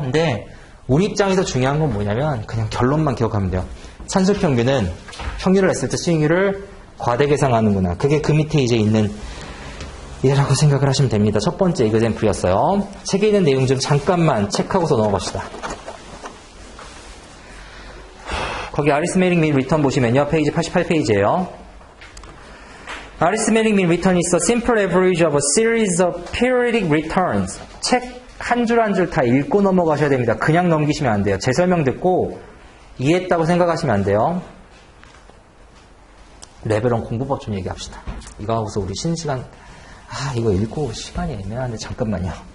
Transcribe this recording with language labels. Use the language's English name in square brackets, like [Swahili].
[Korean] 근데 우리 입장에서 중요한 건 뭐냐면 그냥 결론만 기억하면 돼요. 산술평균은 평균을 했을 때 수익률을 과대 계산하는구나. 그게 그 밑에 이제 있는 이라고 생각을 하시면 됩니다. 첫 번째 이그젬플이었어요. 책에 있는 내용 좀 잠깐만 체크하고서 넘어갑시다. 거기 Arithmetic mean return 보시면요. 페이지 88페이지예요. [English] Arithmetic mean return is a simple average of a series of periodic returns. [Korean] 책 한 줄 한 줄 다 읽고 넘어가셔야 됩니다. 그냥 넘기시면 안 돼요. 제 설명 듣고 이해했다고 생각하시면 안 돼요. 레벨1 공부법 좀 얘기합시다. 이거 하고서 우리 쉬는 시간, 이거 읽고 시간이 애매한데 잠깐만요.